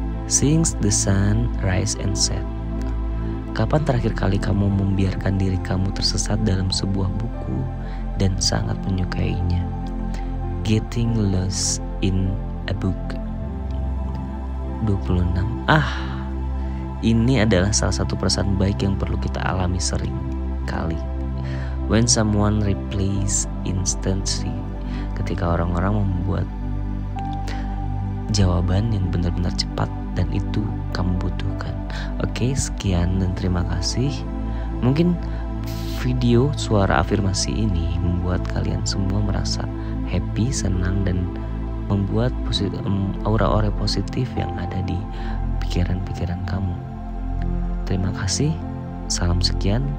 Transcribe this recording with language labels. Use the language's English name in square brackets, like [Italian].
[English] Seeing the sun rise and set. [Indonesian] Kapan terakhir kali kamu membiarkan diri kamu tersesat dalam sebuah buku dan sangat menyukainya? [English] Getting lost in a book. 26. [Indonesian] Ini adalah salah satu perasaan baik yang perlu kita alami sering kali. [English] When someone replies instantly. [Indonesian] Ketika orang-orang membuat jawaban yang benar-benar cepat dan itu kamu butuhkan. Oke, sekian dan terima kasih. Mungkin video suara afirmasi ini membuat kalian semua merasa happy, senang, dan membuat aura-aura positif yang ada di pikiran-pikiran kamu. Terima kasih. Salam sekian.